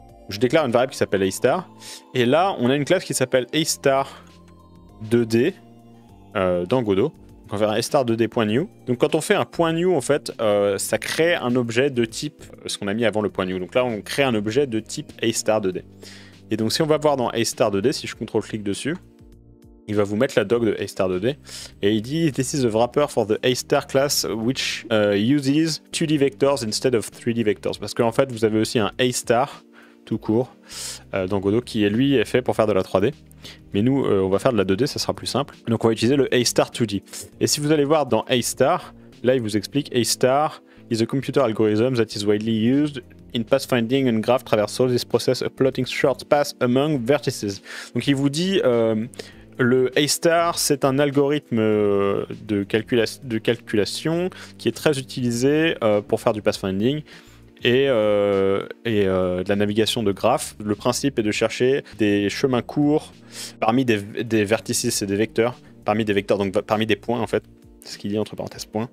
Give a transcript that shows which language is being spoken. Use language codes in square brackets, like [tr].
[fr] Je déclare une variable qui s'appelle A-star, et là on a une classe qui s'appelle A-star 2D dans Godot. Donc on va faire un a*2d.new. Donc quand on fait un point .new, en fait, ça crée un objet de type, ce qu'on a mis avant le point .new. Donc là, on crée un objet de type a*2d. Et donc si on va voir dans a*2d, si je CTRL-clique dessus, il va vous mettre la doc de a*2d. Et il dit, [en] this is a wrapper for the a* class which uses 2D vectors instead of 3D vectors. [fr] Parce qu'en fait, vous avez aussi un a* tout court dans Godot qui, lui, est fait pour faire de la 3D. Mais nous, on va faire de la 2D, ça sera plus simple. Donc on va utiliser le a* 2D. Et si vous allez voir dans a*, là il vous explique [en] a* is a computer algorithm that is widely used in pathfinding and graph traversal. This process a plotting short path among vertices. [fr] Donc il vous dit le a*, c'est un algorithme de calculation qui est très utilisé pour faire du pathfinding et de la navigation de graphes. Le principe est de chercher des chemins courts parmi des vertices et des vecteurs, parmi des vecteurs, donc parmi des points en fait, ce qu'il dit entre parenthèses points.